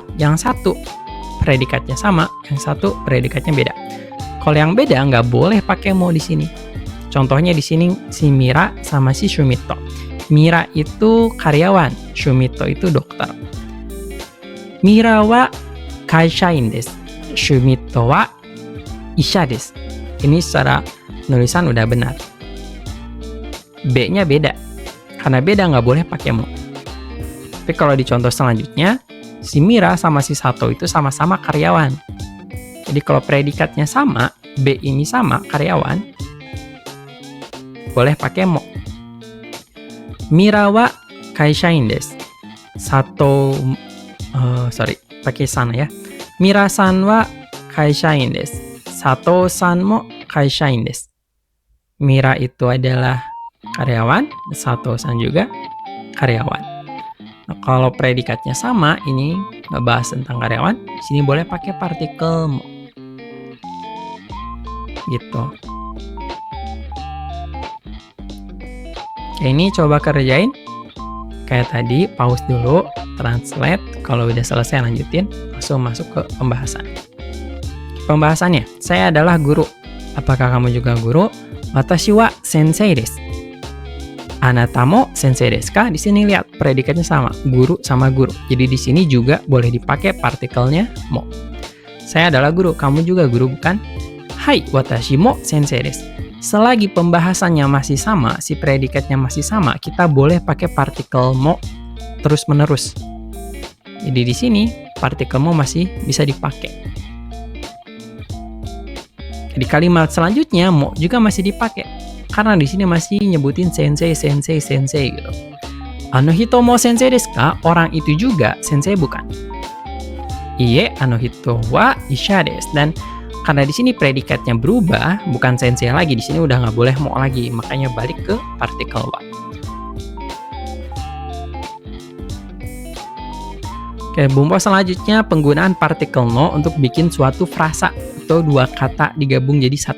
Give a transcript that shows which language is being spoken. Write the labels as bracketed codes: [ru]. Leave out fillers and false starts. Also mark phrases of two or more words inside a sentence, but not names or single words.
[id] Yang satu predikatnya sama, yang satu predikatnya beda. Kalau yang beda nggak boleh pakai mo di sini. Contohnya di sini si Mira sama si Shumito. Mira itu karyawan, Shumito itu dokter. [ja] Mira wa kaishain desu. Shumito wa isha desu. [id] Ini secara nulisan udah benar. B-nya beda. Karena beda nggak boleh pakai mo. Tapi kalau di contoh selanjutnya, si Mira sama si Sato itu sama-sama karyawan. Jadi kalau predikatnya sama, B ini sama karyawan, boleh pakai mo. [ja] Mira wa kaishain desu. [id] Sato, pakai sana ya. [ja] Mira-san wa kaishain desu. Sato-san mo kaishain desu. [id] Mira itu adalah karyawan, Sato-san juga karyawan. Nah, kalau predikatnya sama, ini ngebahas tentang karyawan, sini boleh pakai partikel mo. Gitu. Oke, ini coba kerjain. Kayak tadi, pause dulu, translate. Kalau udah selesai lanjutin, langsung masuk ke pembahasan. Pembahasannya, saya adalah guru. Apakah kamu juga guru? [ja] Watashi wa sensei desu. Anata mo sensei desu ka? [id] Di sini lihat predikatnya sama, guru sama guru. Jadi di sini juga boleh dipakai partikelnya mo. Saya adalah guru, kamu juga guru bukan? [ja] Hai, watashi mo sensei desu. [id] Selagi pembahasannya masih sama, si predikatnya masih sama, kita boleh pakai partikel mo terus-menerus. Jadi di sini partikel mo masih bisa dipakai. Di kalimat selanjutnya mo juga masih dipakai. Karena di sini masih nyebutin sensei gitu. [ja] Ano hito mo sensei desu ka? [id] Orang itu juga sensei bukan? [ja] Iye, ano hito wa isha desu. [id] Dan karena di sini predikatnya berubah, bukan sensei lagi, di sini udah nggak boleh mo lagi, makanya balik ke partikel wa. Oke, bumbu selanjutnya penggunaan partikel no untuk bikin suatu frasa atau dua kata digabung jadi satu.